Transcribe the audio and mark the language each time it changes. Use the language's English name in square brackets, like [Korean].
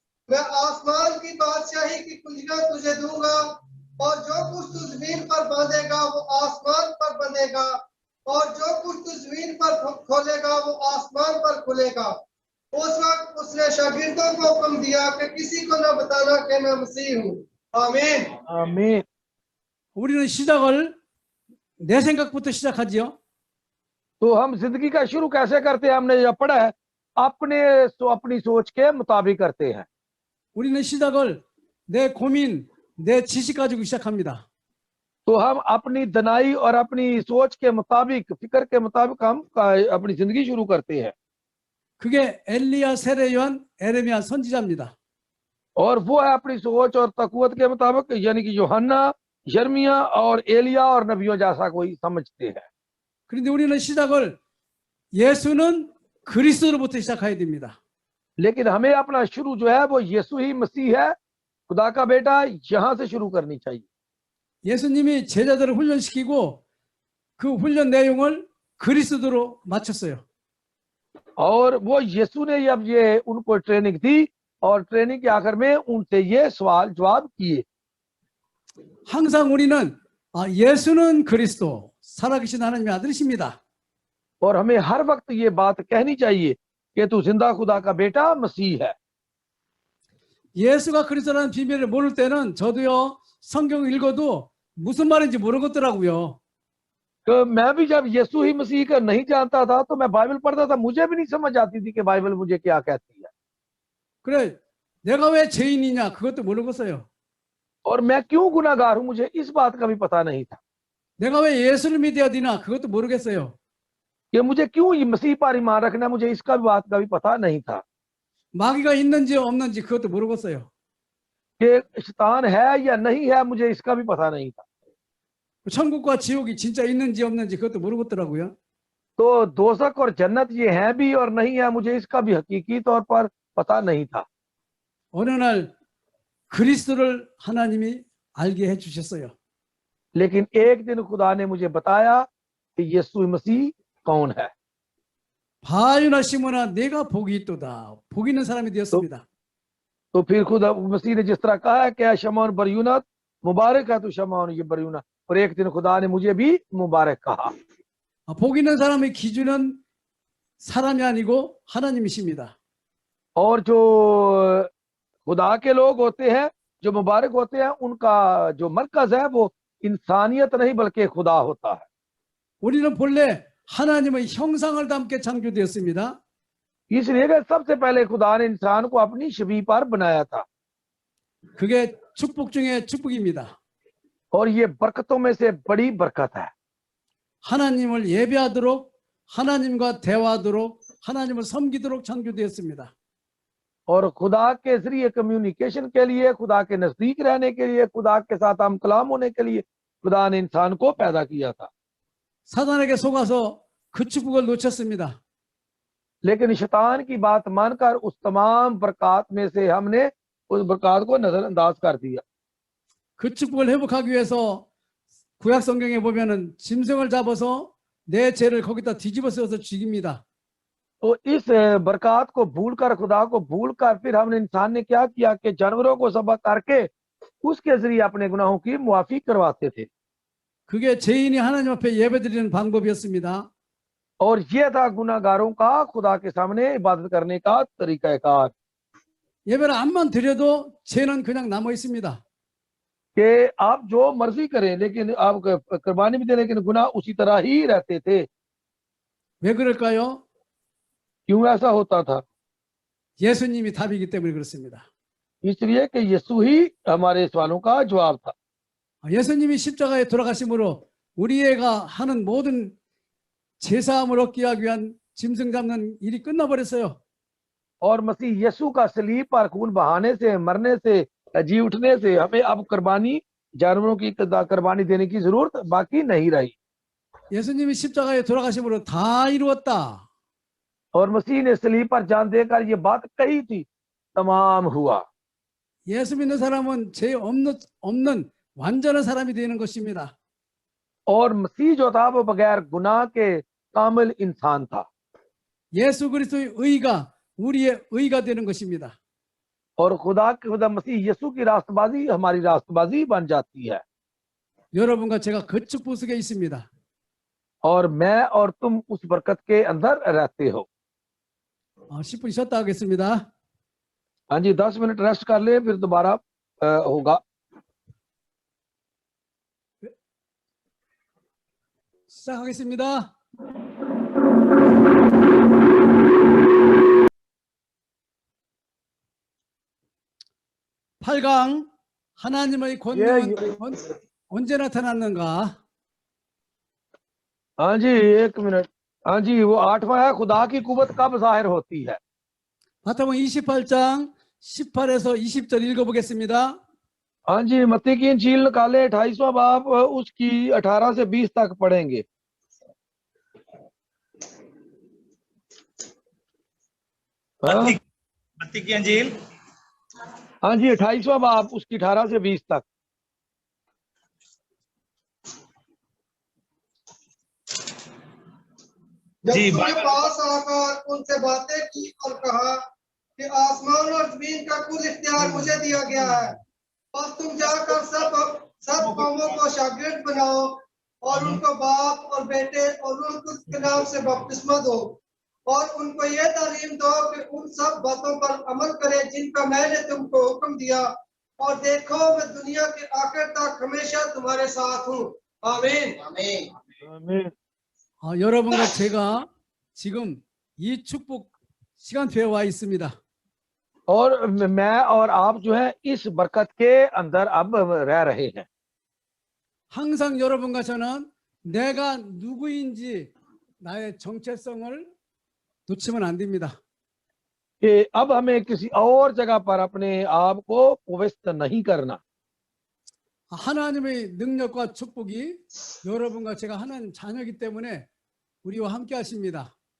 [Hindi] मैं आसमान की बादशाही की कुंजियां तुझे दूंगा और जो कुछ तू जमीन पर बांधेगा वो आसमान पर बंधेगा और जो कुछ तू जमीन पर खोलेगा वो आसमान पर खुलेगा। उस वक्त उसने शागिर्दों को हुक्म दिया कि किसी को न बताना कि मैं मसीह हूँ। आमीन। आमीन। [Korean] 우리는 시작을 내 생각부터 시작하지요. [Hindi] तो हम जिंदगी का शुरू कैसे करते हैं? हमने यह पढ़ा है, अपनी सोच के मुताबिक करते हैं। [Korean] 우리는 시작을 내 고민, 내 지식 가지고 시작합니다. [Hindi] तो हम अपनी दनाई और अपनी सोच के मुताबिक, फिक्र के मुताबिक हम अपनी जिंदगी शुरू करते हैं। [Korean] 그게 엘리야, 세례요한, 에레미야 선지자입니다. [Hindi] और वो है अपनी सोच और तकवत के मुताबिक, यानी कि यूहन्ना, यिर्मयाह और एलिया और नबियों जैसा कोई समझते हैं। [Korean] 그런데 우리는 시작을 예수는 그리스도로부터 시작해야 됩니다. [Hindi] लेकिन हमें अपना शुरू जो है वो यीशु ही मसीह है, खुदा का बेटा, यहाँ से शुरू करनी चाहिए। [Korean] 예수님이 제자들을 훈련시키고 그 훈련 내용을 그리스도로 맞췄어요. [Hindi] और वो यीशु ने जब ये उनको ट्रेनिंग दी और ट्रेनिंग के आखिर में उनसे ये सवाल जवाब किए। [Korean] 항상 우리는 예수는 그리스도, 살아계신 하나님의 아들이십니다. [Hindi] और हमें हर वक्त ये बात कहनी चाहिए कि तू जिंदा खुदा का बेटा मसीह है। [Korean] 예수가 그리스도라는 비밀을 모를 때는 저도요, 성경 읽어도 무슨 말인지 모르겠더라고요. [Hindi] तो मैं भी जब यीशु ही मसीह का नहीं जानता था तो मैं बाइबल पढ़ता था, मुझे भी नहीं समझ आती थी कि बाइबल मुझे क्या कहती है। [Korean] 그래, 내가 왜 죄인이냐 그것도 모르겠어요. [Hindi] और मैं क्यों गुनाहगार हूं, मुझे इस बात का भी पता नहीं था। [Korean] 내가 왜 예수를 믿어야 되나 그것도 모르겠어요. [Hindi] कि मुझे क्यों ये मसीह पर ईमान रखना, मुझे इसका भी बात का भी पता नहीं था। [Korean] 마귀가 있는지 없는지 그것도 모르겠어요. [Hindi] कि शैतान है या नहीं है, मुझे इसका भी पता नहीं था। [Korean] 천국과 지옥이 진짜 있는지 없는지 그것도 모르겠더라고요. [Hindi] तो दोजख और जन्नत ये है भी और नहीं है, मुझे इसका भी हकीकी तौर पर पता नहीं था। [Korean] 어느 날 그리스도를 하나님이 알게 해주셨어요. [Hindi] लेकिन एक दिन खुदा ने मुझे बताया कि यीशु मसीह कौन है। [Korean] 바유나 시몬아 내가 복이 있도다. 복 있는 사람이 되었습니다. [Hindi] तो फिर खुदा मसीह ने जिस तरह कहा है कि शमौन बरयूना, मुबारक है तू शमौन ये बरयूना, और एक दिन खुदा ने मुझे भी मुबारक कहा। [Korean] 복 있는 사람의 기준은 사람이 아니고 하나님이십니다. [Hindi] और जो खुदा के लोग होते हैं, जो मुबारक होते हैं, उनका जो मरकज है वो इंसानियत नहीं बल्कि खुदा होता है। [Korean] 우리는 본래 하나님의 형상을 담게 창조되었습니다. [Hindi] इसलिए कि सबसे पहले खुदा ने इंसान को अपनी छवि पर बनाया था। [Korean] 그게 축복 중에 축복입니다. [Hindi] और ये बरकतों में से बड़ी बरकत है। [Korean] 하나님을 예배하도록, 하나님과 대화하도록, 하나님을 섬기도록 창조되었습니다. [Hindi] और खुदा के जरिए कम्युनिकेशन के लिए, खुदा के नजदीक रहने के लिए, खुदा के साथ हम कलाम होने के लिए खुदा ने इंसान को पैदा किया था। [Korean] 사단에게 속아서 그 축복을 놓쳤습니다. [Hindi] लेकिन शैतान की बात मानकर उस तमाम बरकत में से हमने उस बरकत को नजरअंदाज कर दिया। [Korean] 그 축복을 회복하기 위해서 구약 성경에 보면은 짐승을 잡아서 내 죄를 거기다 뒤집어 쓰어서 죽입니다. [Hindi] तो इस बरकत को भूलकर, खुदा को भूलकर, फिर हमने इंसान ने क्या किया कि जानवरों को ज़बह करके उसके जरिए अपने गुनाहों की मुआफी करवाते थे। [Korean] 그게 죄인이 하나님 앞에 예배드리는 방법이었습니다. [Hindi] और ये था गुनाहगारों का खुदा के सामने इबादत करने का तरीकाकार [Korean] 예배를 암만 드려도 죄는 그냥 남아 있습니다. [Hindi] कि आप जो मर्जी करें लेकिन आप कुर्बानी भी दे लेकिन गुनाह उसी तरह ही रहते थे। [Korean] 왜 그럴까요? [Hindi] क्यों ऐसा होता था? [Korean] 예수님이 답이기 때문에 그렇습니다. [Hindi] इसलिए कि यीशु ही हमारे सवालों का जवाब था। [Korean] 예수님이 십자가에 돌아가심으로 우리가 하는 모든 제사함을 얻기 위한 짐승 잡는 일이 끝나버렸어요. [Hindi] और मसीह यीशु का सलीब पर खून बहाने से, मरने से, जी उठने से हमें अब कुर्बानी, जानवरों की कुर्बानी देने की जरूरत बाकी नहीं रही। [Korean] 예수님이 십자가에 돌아가심으로 다 이루었다. [Hindi] और मसीह ने सलीब पर जान देकर ये बात कही थी, तमाम हुआ। [Korean] 예수 믿는 사람은 죄 없는 완전한 사람이 되는 것입니다. [Hindi] और मसीह जो था वो बगैर गुनाह के कामिल इंसान था। [Korean] 예수 그리스도의 의가 우리의 의가 되는 것입니다. [Hindi] और खुदा मसीह यीशु की रास्तबाजी हमारी रास्तबाजी बन जाती है। [Korean] 여러분과 제가 그 축복 속에 있습니다. [Hindi] और मैं और तुम उस बरकत के अंदर रहते हो। [Korean] 10분 쉬었다 하겠습니다. [Hindi] हाँ जी, 10 मिनट रेस्ट कर ले, फिर दोबारा होगा। [Korean] 시작하겠습니다. 8강 하나님의 권능은 언제 나타났는가? [Hindi] हाँ जी, 1 मिनट। हाँ जी, वो 8वां है, खुदा की कुव्वत कब जाहिर होती है। [Korean] 마태복음 28장 18에서 20절 읽어보겠습니다. [Hindi] हाँ जी, मत्ती की इंजील निकाले 28वां बाब, उसकी 18 से 20 तक पढ़ेंगे। मत्ती की अंजील, हाँ जी, 28वां बाब, उसकी 18 से 20 तक। जब जी, उनके पास आकर उनसे बातें की और कहा कि आसमान और जमीन का कुल इख्तियार मुझे दिया गया है, बस तुम जाकर सब कौमों को शागिर्द बनाओ और उनको बाप और बेटे और रूह कुद्स के नाम से बपतिस्मा दो और उनको ये तालीम दो कि उन सब बातों पर अमल करें जिनका मैंने तुमको हुक्म दिया, और देखो मैं दुनिया के आखिर तक हमेशा तुम्हारे साथ हूँ। आमीन। आमीन। [Korean] 여러분과 제가 지금 이 축복 시간표에 와 있습니다. [Hindi] और मैं और आप जो है इस बरकत के अंदर अब रह रहे हैं। [Korean] 항상 여러분과 저는 내가 누구인지 나의 정체성을 놓치면 안 됩니다. [Hindi] कि अब हमें किसी और जगह पर अपने आप को पवित्र नहीं करना। [Korean] 하나님의 능력과 축복이 여러분과 제가 하나님 자녀이기 때문에 우리와 함께 하십니다.